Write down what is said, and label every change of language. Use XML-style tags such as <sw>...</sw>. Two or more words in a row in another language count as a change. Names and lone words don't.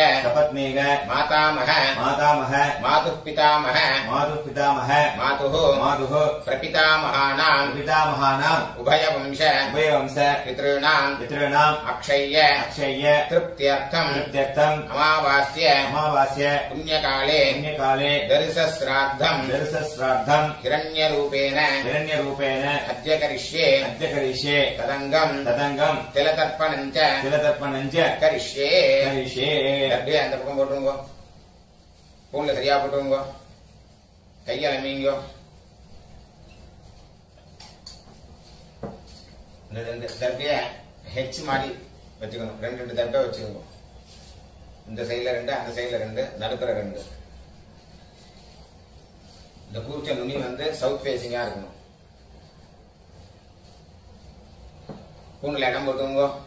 <sa>मातामह मातुः पितामह मातुः प्रपितामहानाम् उभयवंश पितॄणाम् अक्षय्य तृप्त्यर्थम् अमावास्य पुण्यकाले दर्शश्राद्धम् हिरण्यरूपेण अद्य करिष्ये तदंगम् तिलतर्पणञ्च करिष्ये</sa> <ta>அப்படியே அந்த பக்கம் போட்டுங்க பூன்ல சரியா போட்டுங்க கையால மீங்க இந்த தர்பைய ஹெச் மாதிரி வச்சுக்கணும் ரெண்டு தர்பை வச்சுக்கோங்க இந்த சைடுல 2 அந்த சைடுல 2 நடுப்புற 2 இந்த கூர்ச்ச நுனி வந்து</ta> <en>south facing</en> <ta>இருக்கணும் பூன்ல இடம் போட்டுங்க</ta>